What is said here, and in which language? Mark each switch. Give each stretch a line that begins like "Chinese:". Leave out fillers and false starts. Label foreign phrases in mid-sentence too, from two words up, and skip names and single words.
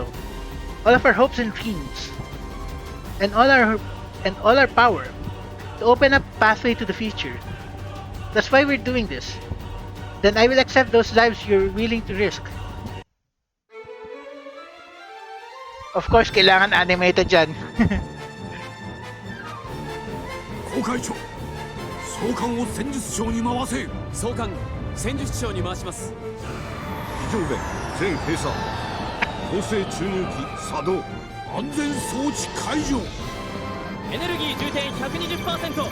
English: All of our hopes and dreams. And all our power. To open up a pathway to the future. That's why we're doing this. Then I will accept those lives you're willing to risk. Of course,
Filipino: kailangan animated dyan.
Japanese: 航海長、総監を戦術長に回せ。総監、戦術長に回します。非常弁、全閉鎖。構成注入機作動。安全装置解除。エネルギー充填 120%。